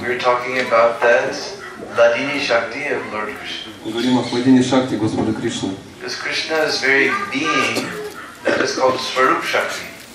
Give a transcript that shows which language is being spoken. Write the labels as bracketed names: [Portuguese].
[English] We're talking about that Hladini Shakti of Lord Krishna. [Russian] Мы говорим о Хладини Шакти Господа Кришны. [English] Because Krishna's very being, that is called Swarup Shakti.